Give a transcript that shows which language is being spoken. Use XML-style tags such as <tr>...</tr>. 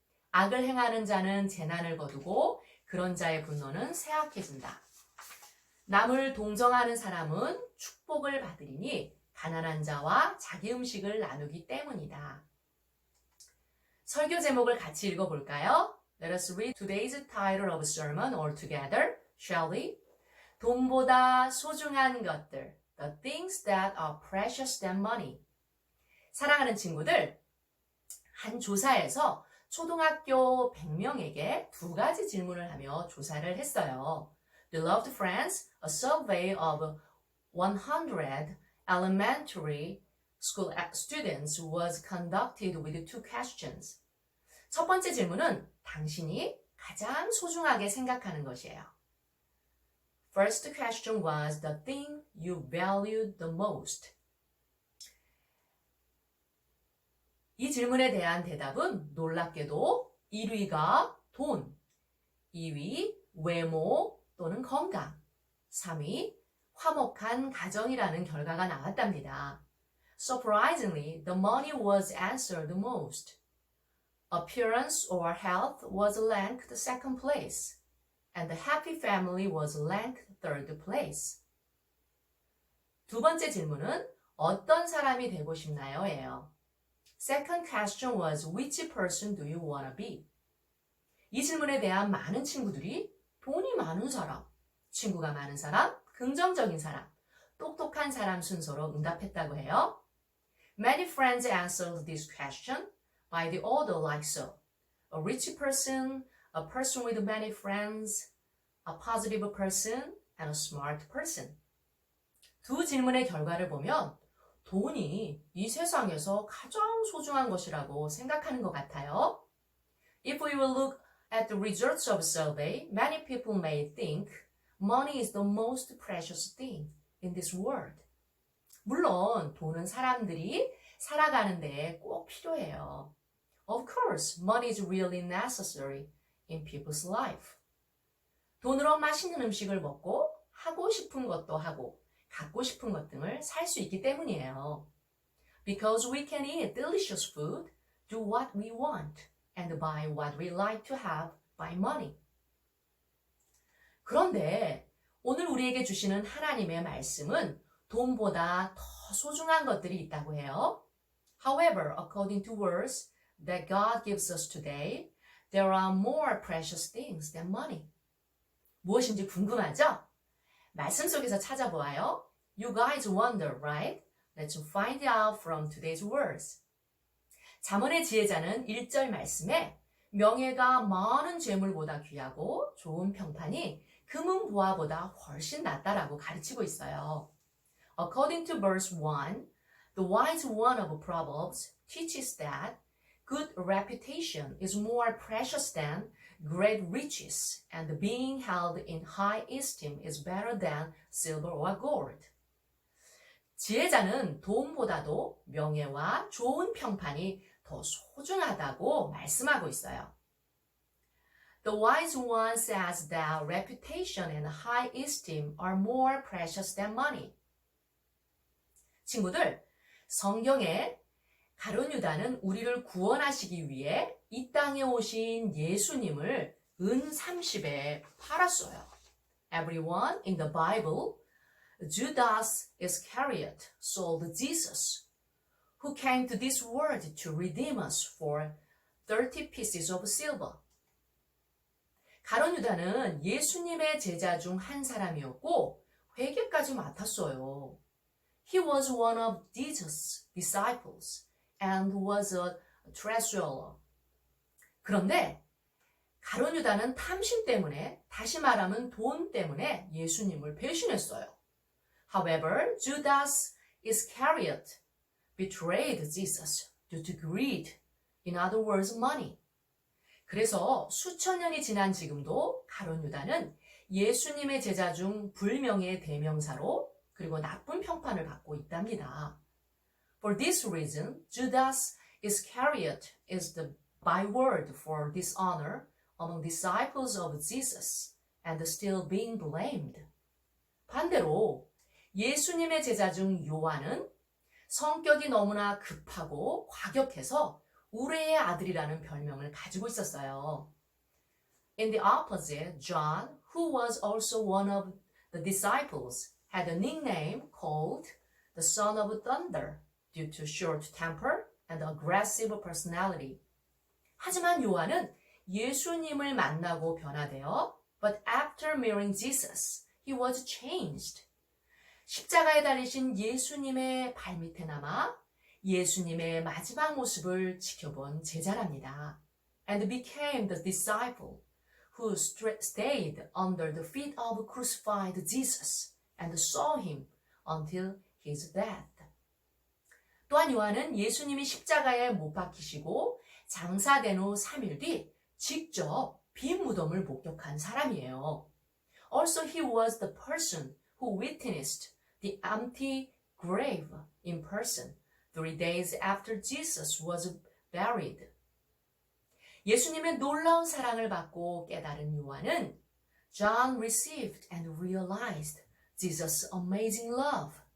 <ko>악을 행하는 자는 재난을 거두고 그런 자의 분노는 쇠약해진다. 남을 동정하는 사람은 축복을 받으리니 가난한 자와 자기 음식을 나누기 때문이다. 설교 제목을 같이 읽어볼까요?</ko> <en>Let us read today's title of sermon all together, shall we?</en> <ko>돈보다 소중한 것들,</ko> <en>the things that are precious than money.</en> <ko>사랑하는 친구들, 한 조사에서 초등학교 100명에게 2가지 질문을 하며 조사를 했어요.</ko> <en>Beloved friends, a survey of 100 elementary school students was conducted with 2 questions.</en> <ko>첫 번째 질문은 당신이 가장 소중하게 생각하는 것이에요.</ko> <en>First question was the thing you valued the most.</en> <ko>이 질문에 대한 대답은 놀랍게도 1위가 돈, 2위 외모 또는 건강, 3위 화목한 가정이라는 결과가 나왔답니다.</ko> <en>Surprisingly, the money was answered most. Appearance or health was ranked second place, and the happy family was ranked third place.</en> <ko>두 번째 질문은 어떤 사람이 되고 싶나요? 예요.</ko> <en>Second question was which person do you want to be?</en> <ko>이 질문에 대한 많은 친구들이 돈이 많은 사람, 친구가 많은 사람, 긍정적인 사람, 똑똑한 사람 순서로 응답했다고 해요.</ko> <en>Many friends answered this question by the order like so. A rich person, a person with many friends, a positive person, and a smart person.</en> <ko>두 질문의 결과를 보면 돈이 이 세상에서 가장 소중한 것이라고 생각하는 것 같아요.</ko> <en>If we will look at the results of survey, many people may think money is the most precious thing in this world.</en> <ko>물론 돈은 사람들이 살아가는 데 꼭 필요해요.</ko> <en>Of course, money is really necessary in people's life.</en> <ko>돈으로 맛있는 음식을 먹고 하고 싶은 것도 하고 갖고 싶은 것 등을 살 수 있기 때문이에요.</ko> <en>Because we can eat delicious food, do what we want, and buy what we like to have by money.</en> <ko>그런데 오늘 우리에게 주시는 하나님의 말씀은 돈보다 더 소중한 것들이 있다고 해요.</ko> <en>However, according to words that God gives us today, there are more precious things than money.</en> <ko>무엇인지 궁금하죠? 말씀 속에서 찾아보아요.</ko> <en>You guys wonder, right? Let's find out from today's words.</en> <ko>잠언의 지혜자는 1절 말씀에 명예가 많은 재물보다 귀하고 좋은 평판이 금은 보화보다 훨씬 낫다라고 가르치고 있어요.</ko> <en>According to verse 1, the wise one of Proverbs teaches that good reputation is more precious than great riches, and being held in high esteem is better than silver or gold.</en> <ko>지혜자는 돈보다도 명예와 좋은 평판이 더 소중하다고 말씀하고 있어요.</ko> <en>The wise one says that reputation and high esteem are more precious than money.</en> <ko>친구들, 성경에 가룟 유다는 우리를 구원하시기 위해 이 땅에 오신 예수님을 은 30에 팔았어요.</ko> <en>Everyone in the Bible, Judas Iscariot sold Jesus, who came to this world to redeem us for 30 pieces of silver.</en> <ko>가룟 유다는 예수님의 제자 중 한 사람이었고 회계까지 맡았어요.</ko> <en>He was one of Jesus' disciples and was a treasurer.</en> <ko>그런데 가룟 유다는 탐심 때문에, 다시 말하면 돈 때문에 예수님을 배신했어요.</ko> <en>However, Judas Iscariot betrayed Jesus due to greed, in other words, money.</en> <ko>그래서 수천 년이 지난 지금도 가룟 유다는 예수님의 제자 중 불명예의 대명사로 그리고 나쁜 평판을 받고 있답니다.</ko> <en>For this reason, Judas Iscariot is the byword for dishonor among disciples of Jesus and still being blamed.</en> <ko>반대로 예수님의 제자 중 요한은 성격이 너무나 급하고 과격해서 우레의 아들이라는 별명을 가지고 있었어요.</ko> <en>In the opposite, John, who was also one of the disciples, had a nickname called the Son of Thunder due to short temper and aggressive personality.</en> <ko>하지만 요한은 예수님을 만나고 변화되어</ko> <en>But after meeting Jesus, he was changed.</en> <ko>십자가에 달리신 예수님의 발밑에 남아 예수님의 마지막 모습을 지켜본 제자랍니다.</ko> <en>And became the disciple who stayed under the feet of crucified Jesus and saw him until his death.</en> <ko>또한 요한은 예수님이 십자가에 못 박히시고 장사된 후 3일 뒤 직접 빈 무덤을 목격한 사람이에요.</ko> <en>Also, he was the person who witnessed the empty grave in person 3 days after Jesus was buried.</en> <ko>예수님의 놀라운 사랑을 받고 깨달은 요한은</ko> <en>John received and realized Jesus' amazing love.</en>